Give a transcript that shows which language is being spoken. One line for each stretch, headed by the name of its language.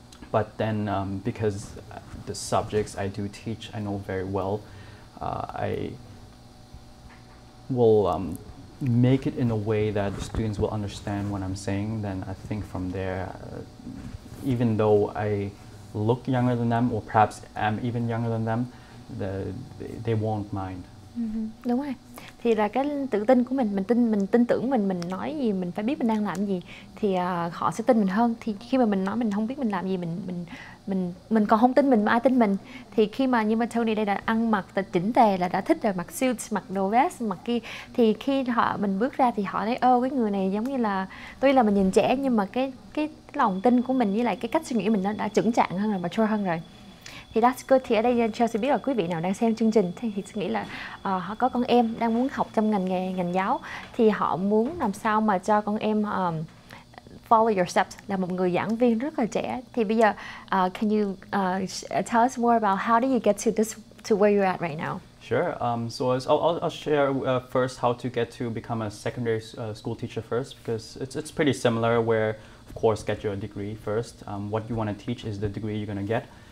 English: But then because the subjects I do teach, I know very well, I will make it in a way that the students will understand what I'm saying. Then I think from there, even though I look younger than them, or perhaps am even younger than them, they won't mind.
Vietnamese: Đúng rồi. Thì là cái tự tin của mình tin tưởng mình nói gì, mình phải biết mình đang làm gì, thì họ sẽ tin mình hơn. Thì khi mà mình nói mình không biết mình làm gì, mình còn không tin mình mà ai tin mình. Thì khi mà như mà Tony đây đã ăn mặc chỉnh tề, là đã thích rồi, mặc suit, mặc đồ vest, mặc kia, thì khi mình bước ra thì họ thấy cái người này giống như là, tuy là mình nhìn trẻ nhưng mà cái lòng tin của mình với lại cái cách suy nghĩ mình nó đã chững chạc hơn rồi, mature hơn rồi. Thì
English: that's good.
Vietnamese: Thì ở đây Chelsea biết là quý vị nào đang xem chương trình thì suy nghĩ là họ có con em đang muốn học trong ngành giáo, thì họ muốn làm sao mà cho con em
English: follow your steps,
Vietnamese: là một người giảng viên rất là trẻ. Thì bây giờ
English: can you tell us more about how do you get to where you're at right now? Sure. So I'll share first how to get to become a secondary school teacher first, because it's pretty similar. Where of course get your degree first. What you want to teach is the degree you're going to get.